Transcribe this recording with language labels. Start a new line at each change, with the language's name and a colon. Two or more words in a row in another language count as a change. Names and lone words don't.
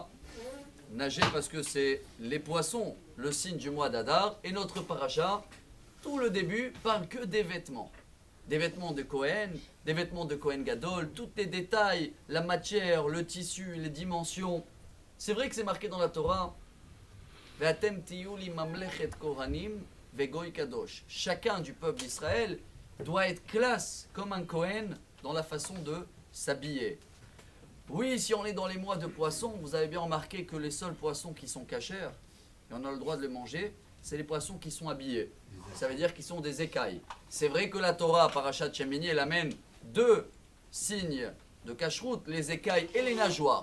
French: Nager parce que c'est les poissons, le signe du mois d'Adar. Et notre paracha, tout le début, parle que des vêtements. Des vêtements de Cohen, des vêtements de
Hebrew: כהן גדול,
French: tous les détails, la matière, le tissu, les dimensions. C'est vrai que c'est marqué dans la Torah.
Hebrew: ואתם תהיו לי ממלכת כהנים וגוי קדוש.
French: Chacun du peuple d'Israël doit être classe comme un Cohen dans la façon de s'habiller. Oui, si on est dans les mois de poissons, vous avez bien remarqué que les seuls poissons qui sont cachers, et on a le droit de les manger, c'est les poissons qui sont habillés. Ça veut dire qu'ils sont des écailles. C'est vrai que la Torah,
Hebrew: פרשת שמיני,
French: elle amène deux signes de cacheroute, les écailles et les nageoires.